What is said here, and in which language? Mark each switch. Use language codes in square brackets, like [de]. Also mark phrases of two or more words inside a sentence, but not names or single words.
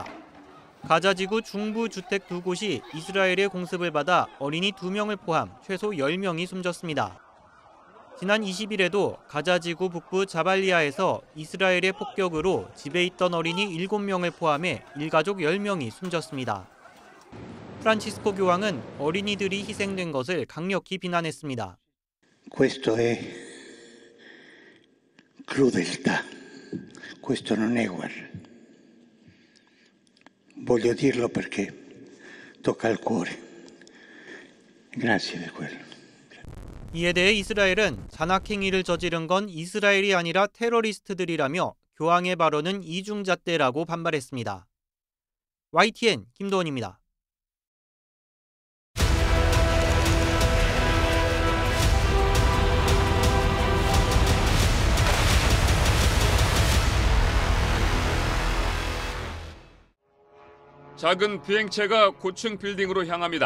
[ko] 가자지구 중부 주택 2곳이 이스라엘의 공습을 받아 어린이 2명을 포함 최소 10명이 숨졌습니다. 지난 20일에도 가자지구 북부 자발리아에서 이스라엘의 폭격으로 집에 있던 어린이 7명을 포함해 일가족 10명이 숨졌습니다. 프란치스코 교황은 어린이들이 희생된 것을 강력히 비난했습니다. [it] Questo è crudeltà. Questo non è guerra. Voglio dirlo perché tocca al cuore. Grazie di quello. [ko] 이에 대해 이스라엘은 잔악행위를 저지른 건 이스라엘이 아니라 테러리스트들이라며 교황의 발언은 이중잣대라고 반발했습니다. YTN 김도원입니다. 작은 비행체가 고층 빌딩으로 향합니다.